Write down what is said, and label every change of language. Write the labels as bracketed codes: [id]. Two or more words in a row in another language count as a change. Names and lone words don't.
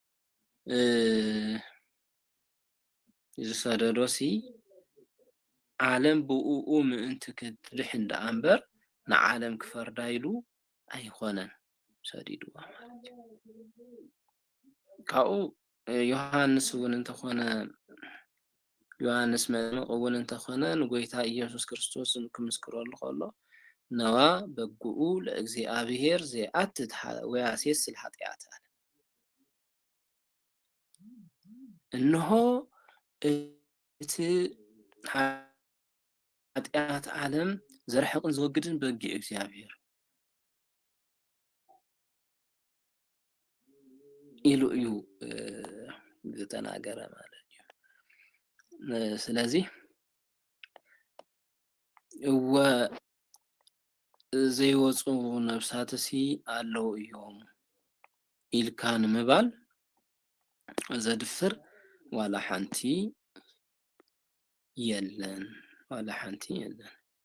[ti] ዝሰደዶሲ ዓለም ብኡኡ ምእንቲ ክትድሕን ደኣ እምበር ንዓለም ክፈርዳ ኢሉ ኣይኮነን ሰዲድዋ ማለት እዩ። ካብኡ ዮሃንስ እውን እንተኾነ ዮሃንስ መጥምቅ እውን እንተኾነ ንጎይታ ኢየሱስ ክርስቶስ ክምስክረሉ ከሎ ነዋ በጉኡ ለእግዚአብሔር ዘየአትት ወያሴስል ኃጢአት አለ። እነሆ እቲ ኃጢአት ዓለም ዘርሕቅን ዝወግድን በጊዕ እግዚአብሔር ኢሉ እዩ ዝተናገረ ማለት እዩ። ስለዚ እወ ዘይወፁ ነብሳትሲ ኣለዉ እዮም ኢልካ ንምባል ዘድፍር ዋላ ሓንቲ የለን።